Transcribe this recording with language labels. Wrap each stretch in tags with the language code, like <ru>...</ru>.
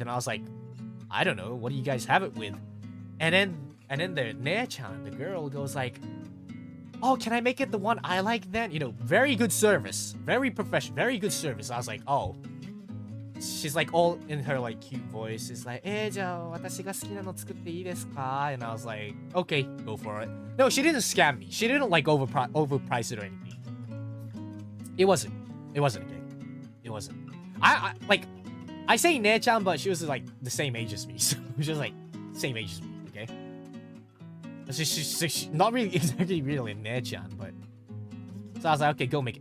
<en>And I was like, I don't know, what do you guys have it with? And then the Ne-chan, the girl, goes like, oh, can I make it the one I like then? You know, very good service. Very professional. Very good service. I was like, oh. She's like all in her like cute voice. It's like,</en> <ja>じゃあ私が好きなの作っていいですか?</ja> <en>And I was like, okay, go for it. No, she didn't scam me. She didn't like overprice it or anything. It wasn't. It wasn't okay. It wasn't. I say Ne-chan, but she was like the same age as me. So she was like same age as me, okay? She's not really exactly really a Ne-chan, but so I was like, okay, go make it.</en>